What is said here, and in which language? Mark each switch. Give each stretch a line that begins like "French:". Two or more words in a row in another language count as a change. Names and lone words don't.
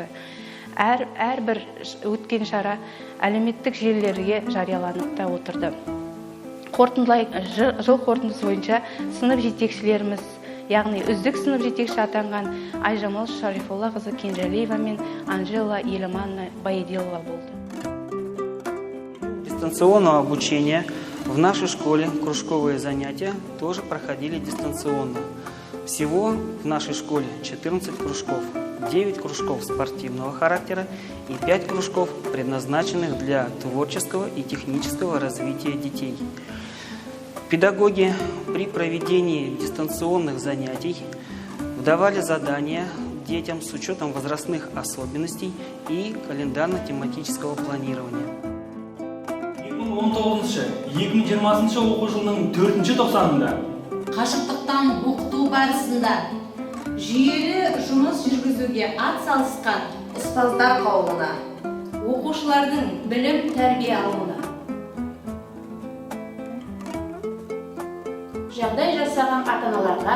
Kazakh: Әрбір өткен шара әлеуметтік желілерге жарияланып та отырды. Жыл қорытындысы бойынша сынып жетекшілеріміз яғни үздік сынып жетекші атанған Айжамал Шарифоллақызы Кенжалиева мен Анжела Елемановна Байедилова болды.
Russian: Дистанционного обучения в нашей школе кружковые занятия тоже проходили дистанционно. Всего в нашей школе 14 кружков, 9 кружков спортивного характера и 5 кружков, предназначенных для творческого и технического развития детей. Педагоги при проведении дистанционных занятий давали задания детям с учетом возрастных особенностей и календарно-тематического планирования.
Kazakh: 2019-2020 оқу жылының 4-ші тоқсанында қашықтықтан оқыту барысында жүйелі жұмыс жүргізуге атсалысқан ұстаздар қауымына, оқушылардың білім тәрбие алуына Жағдай жасаған ата-аналарға,